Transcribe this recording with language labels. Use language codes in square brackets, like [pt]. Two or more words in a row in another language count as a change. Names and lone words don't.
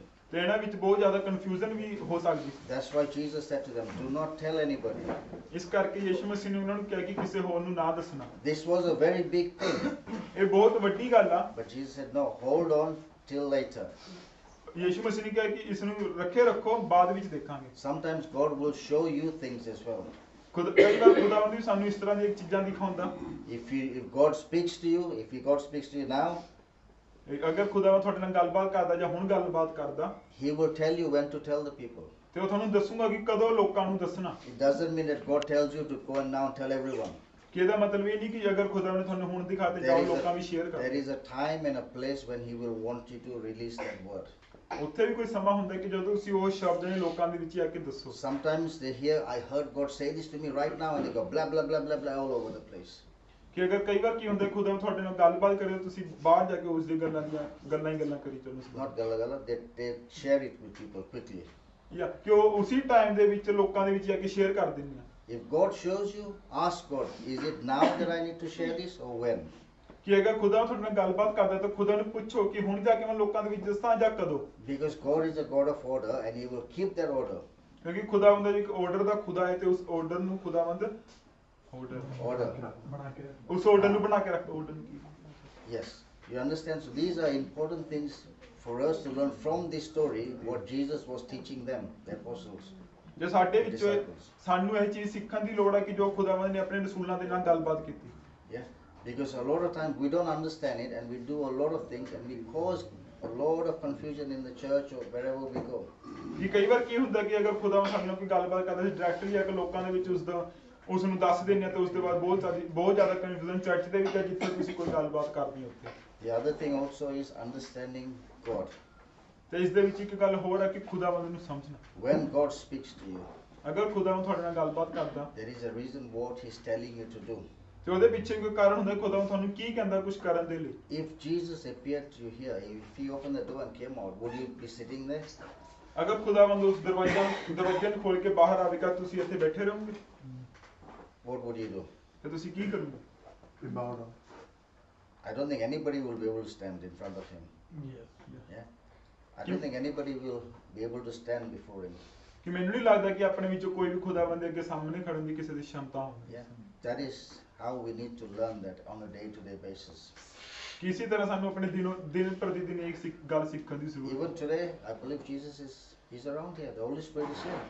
[pa] ਤੇ ਇਹਨਾਂ ਵਿੱਚ ਬਹੁਤ ਜ਼ਿਆਦਾ ਕਨਫਿਊਜ਼ਨ ਵੀ ਹੋ ਸਕਦੀ ਸੀ। [en] That's why Jesus said to them, "Do not tell anybody." [pa] ਇਸ ਕਰਕੇ ਯਿਸੂ ਮਸੀਹ ਨੇ ਉਹਨਾਂ ਨੂੰ ਕਿਹਾ ਕਿ ਕਿਸੇ ਹੋਰ ਨੂੰ ਨਾ ਦੱਸਣਾ। [en] This was a very big thing. [pa] ਇਹ ਬਹੁਤ ਵੱਡੀ ਗੱਲ ਆ। [en] But Jesus said, "No, hold on till later." [pa] ਯਿਸੂ ਮਸੀਹ ਨੇ ਕਿਹਾ ਕਿ ਇਸ ਨੂੰ ਰੱਖੋ, ਬਾਅਦ ਵਿੱਚ ਦੇਖਾਂਗੇ। [en] Sometimes God will show you things as well. [pa] ਕਈ ਵਾਰ ਖੁਦਾਵੰਦ ਵੀ ਸਾਨੂੰ ਇਸ ਤਰ੍ਹਾਂ ਦੀਆਂ ਚੀਜ਼ਾਂ ਦਿਖਾਉਂਦਾ। [en] If God speaks to you, God speaks to you now, [pa] ਅਗਰ ਖੁਦਾਵੰਦ ਤੁਹਾਡੇ ਨਾਲ ਗੱਲਬਾਤ ਕਰਦਾ ਜਾਂ ਹੁਣ ਗੱਲਬਾਤ ਕਰਦਾ, [en] He will tell you when to tell the people. [pa] ਤੇ ਉਹ ਤੁਹਾਨੂੰ ਦੱਸੂਗਾ ਕਿ ਕਦੋਂ ਲੋਕਾਂ ਨੂੰ ਦੱਸਣਾ। [en] It doesn't mean that God tells you to go and now tell everyone. [pa] ਕਿ ਇਹਦਾ ਮਤਲਬ ਇਹ ਨਹੀਂ ਕਿ ਅਗਰ ਖੁਦਾਵੰਦ ਨੇ ਤੁਹਾਨੂੰ ਹੁਣ ਦਿਖਾਤੇ ਜਾਓ ਲੋਕਾਂ ਵੀ ਸ਼ੇਅਰ [en] There [pa] ਕਰੋ। [en] is a time and a place when He will want you to release that word. [pa] ਉੱਥੇ ਵੀ ਕੋਈ ਸਮਾਂ ਹੁੰਦਾ ਕਿ ਜਦੋਂ ਤੁਸੀਂ ਉਹ ਸ਼ਬਦ ਨੇ ਲੋਕਾਂ ਦੇ ਵਿੱਚ ਆ ਕੇ ਦੱਸੋ। [en] Sometimes they hear, I heard God say this to me right now, and they go blah blah blah blah blah all over the place. [pa] ਕਿ ਅਗਰ ਕਈ ਵਾਰ ਕੀ ਹੁੰਦਾ ਖੁਦਾ ਤੁਹਾਡੇ ਨਾਲ ਗੱਲਬਾਤ ਕਰੇ ਤੁਸੀਂ ਬਾਹਰ ਜਾ ਕੇ ਉਸ ਦੀ ਗੱਲਾਂ ਹੀ ਗੱਲਾਂ ਕਰੀ ਚੱਲੋ। [en] Not [pa] gala gala, [en] they share it with people quickly. [pa] ਜਾਂ ਕਿ ਉਹ ਉਸੇ ਟਾਈਮ ਦੇ ਵਿੱਚ ਲੋਕਾਂ ਦੇ ਵਿੱਚ ਜਾ ਕੇ ਸ਼ੇਅਰ ਕਰ ਦਿੰਦੇ ਆ। [en] If God shows you, ask God, is it now that I need to share this or when? [pa] ਕਿ ਅਗਰ ਖੁਦਾ ਤੁਹਾਡੇ ਨਾਲ ਗੱਲਬਾਤ ਕਰਦਾ ਤਾਂ ਖੁਦਾ ਨੂੰ ਪੁੱਛੋ ਕਿ ਹੁਣ ਜਾ ਕੇ ਮੈਂ ਲੋਕਾਂ ਦੇ ਵਿੱਚ ਦੱਸਾਂ ਜਾਂ ਕਦੋਂ। [en] Because God is a God of order and He will keep that order. [pa] ਕਿਉਂਕਿ ਖੁਦਾਵੰਦ ਇੱਕ ਆਰਡਰ ਦਾ ਖੁਦਾ ਹੈ ਤੇ ਉਸ ਆਰਡਰ ਨੂੰ ਖੁਦਾਵੰਦ [en] Order. [pa] ਉਸ ਆਰਡਰ ਨੂੰ ਬਣਾ ਕੇ ਰੱਖਦਾ। ਆਰਡਰ ਨੂੰ ਕੀ? [en] Yes, you understand? So these are important things for us to learn from this story what Jesus was teaching them, the apostles. [pa] ਜੇ ਸਾਡੇ ਵਿੱਚ ਸਾਨੂੰ ਇਹ ਚੀਜ਼ ਸਿੱਖਣ ਦੀ ਲੋੜ ਹੈ ਕਿ ਜੋ ਖੁਦਾਵੰਦ ਨੇ ਆਪਣੇ ਰਸੂਲਾਂ ਦੇ ਨਾਲ ਗੱਲਬਾਤ ਕੀਤੀ। [en] Yeah, because a lot of times we don't understand it and we do a lot of things and we cause a lot of confusion in the church or wherever we go. [pa] ਜੀ ਕਈ ਵਾਰ ਕੀ ਹੁੰਦਾ ਕਿ ਅਗਰ ਖੁਦਾਵੰਦ ਸਾਡੇ ਨਾਲ ਕੋਈ ਗੱਲਬਾਤ ਕਰਦਾ ਸੀ ਡਾਇਰੈਕਟਲੀ ਆ ਕੇ ਲੋਕਾਂ ਦੇ ਵਿੱਚ ਉਸ ਨੂੰ ਦੱਸ ਦਿੰਦੇ ਆ ਤੇ ਉਸ ਤੋਂ ਬਾਅਦ ਬਹੁਤ ਜ਼ਿਆਦਾ ਕਨਫਿਊਜ਼ਨ ਚਰਚ ਦੇ ਵਿੱਚ ਹੈ ਜਿੱਥੇ ਤੁਸੀਂ ਕੋਈ ਗੱਲਬਾਤ ਕਰਦੇ ਹੋ ਉੱਥੇ। [en] The other thing also is understanding God. [pa] ਤੇ ਇਸ ਦੇ ਵਿੱਚ ਇੱਕ ਗੱਲ ਹੋਰ ਹੈ ਕਿ ਖੁਦਾਵੰਦ ਨੂੰ ਸਮਝਣਾ। [en] When God speaks to you, [pa] ਅਗਰ ਖੁਦਾਵੰਦ ਤੁਹਾਡੇ ਨਾਲ ਗੱਲਬਾਤ ਕਰਦਾ [en] there is a reason what He's telling you to do. [pa] ਤੇ ਉਹਦੇ ਪਿੱਛੇ ਕੋਈ ਕਾਰਨ ਹੁੰਦਾ ਖੁਦਾਵੰਦ ਤੁਹਾਨੂੰ ਕੀ ਕਹਿੰਦਾ ਕੁਝ ਕਰਨ ਦੇ ਲਈ। [en] If Jesus appeared to you here, if He opened the door and came out, would you be sitting there? [pa] ਅਗਰ ਖੁਦਾਵੰਦ ਉਸ ਦਰਵਾਜ਼ੇ ਨੂੰ ਖੋਲ ਕੇ ਬਾਹਰ ਆਵੇਗਾ ਤੁਸੀਂ ਇੱਥੇ ਬੈਠੇ ਰਹੋਗੇ? [en] What would you do? [pa] ਤੇ ਤੁਸੀਂ ਕੀ ਕਰੋਗੇ? [en] bow down. I don't think anybody will be able to stand in front of Him. Yeah? I don't think anybody will be able to stand before Him. [pa] ਕਿ ਮੈਨੂੰ ਨਹੀਂ ਲੱਗਦਾ ਕਿ ਆਪਣੇ ਵਿੱਚੋਂ ਕੋਈ ਵੀ ਖੁਦਾਵੰਦ ਦੇ ਅੱਗੇ ਸਾਹਮਣੇ ਖੜਨ ਦੀ ਕਿਸੇ ਦੀ ਸ਼ਮਤਾ ਹੋਵੇ। [en] Yeah, that is how we need to learn that on a day-to-day basis. [pa] ਕਿ ਇਸੇ ਤਰ੍ਹਾਂ ਸਾਨੂੰ ਆਪਣੇ ਦਿਨ ਪ੍ਰਤੀ ਦਿਨ ਇੱਕ ਗੱਲ ਸਿੱਖਣ ਦੀ ਜ਼ਰੂਰਤ ਹੈ। [en] Even today, I believe Jesus is around here. The Holy Spirit is here.